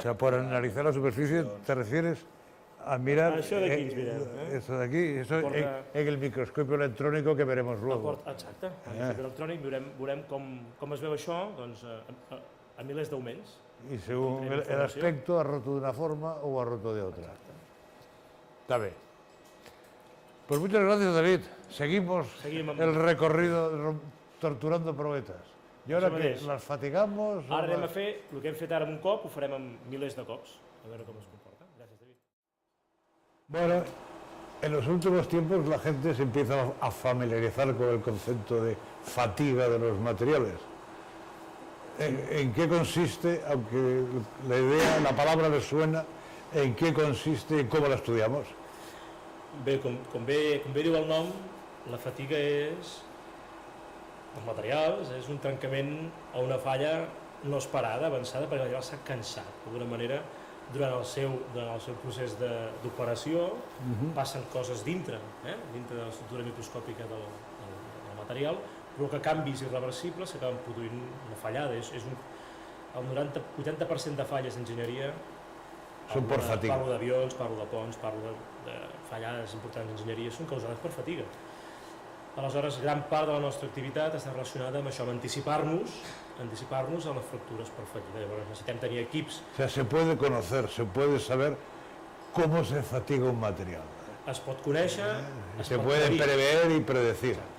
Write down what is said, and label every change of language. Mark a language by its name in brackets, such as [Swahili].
[Spanish] O sea, por analizar la superficie te refieres a mirar [Catalan] Això d'aquí ens mirem. [Spanish] eso de aquí, eso en el microscopio electrónico que veremos luego. [Catalan] Exacte, en el electrònic veurem com es veu això a milers d'augments. [Spanish] Y según el aspecto ha roto de una forma o ha roto de otra. Está bien. Pues muchas gracias, David. Seguimos el recorrido torturando probetas. [Catalan] I ara què? Les fatigamos? Ara anem a fer el que hem fet ara amb un cop, ho farem amb milers de cops, a veure com es comporta. Gràcies, David. [Spanish] Bueno, en los últimos tiempos la gente se empieza a familiarizar con el concepto de fatiga de los materiales. ¿En qué consiste, aunque la palabra les suena, en qué consiste y cómo la estudiamos? [Catalan] Bé, com bé diu el nom, la fatiga és els materials, és un trencament o una falla no esperada, avançada, perquè el material s'ha cansat. D'alguna manera, durant el seu procés d'operació, passen coses dintre de l'estructura microscòpica del material, provoca canvis irreversibles que acaben produint una fallada. El 80% de falles d'enginyeria, són per fatiga. Parlo d'avions, parlo de ponts, parlo de fallades importants d'enginyeria, són causades per fatiga. Aleshores, gran part de la nostra activitat està relacionada amb això, amb anticipar-nos a les fractures per fatiga. Llavors necessitem tenir equips. [Spanish] O sea, se puede conocer, se puede saber cómo se fatiga un material. [Catalan] Es pot conèixer, [Spanish] se puede prever y predecir.